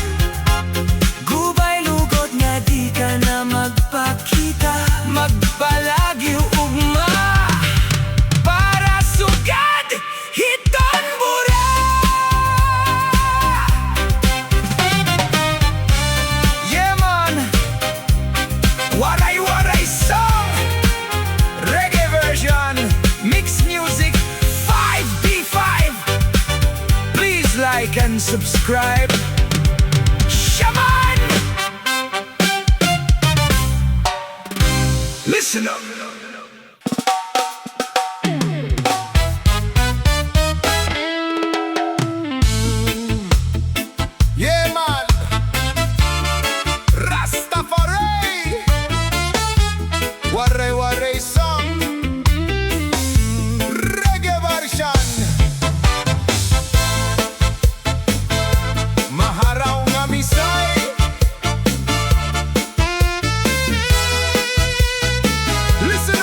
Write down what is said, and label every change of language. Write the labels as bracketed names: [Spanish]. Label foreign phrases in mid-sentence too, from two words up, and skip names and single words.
[Waray] Gubay lugod nga di ka na magpakita. Magpalagi ugma para sugad hiton bura. [English] Yeah man, waray-waray song, reggae version, MixMusic5v5. Please like and subscribe. Shaman! Listen up. Yeah man, Rastafari, waray-waray song, reggae version. [Waray] Maharaw nga misay.